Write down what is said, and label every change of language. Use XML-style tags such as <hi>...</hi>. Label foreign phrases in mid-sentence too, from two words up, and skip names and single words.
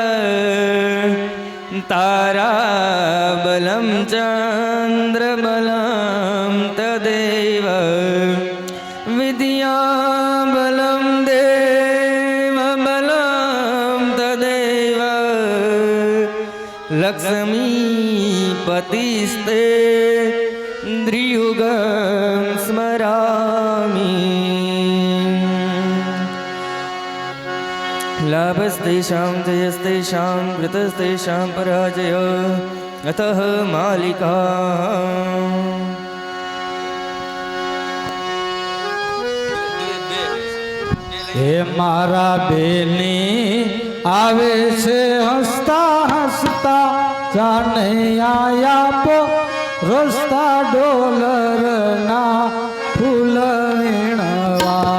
<sa>ताराबलं चन्द्रबलं तदेव विद्याबलं देवबलं तदेव लक्ष्मीपतिस्ते द्रियुगं स्मरामि। लाभस्तेषां जयस्तेषां कृतस्तेषां पराजय अतः मालिका।</sa> <gu>હે મારા બેની આવે છે હસતા હસતા જાને આયા પો રસ્તા ડોલરના ફૂલ વીણવા।</gu>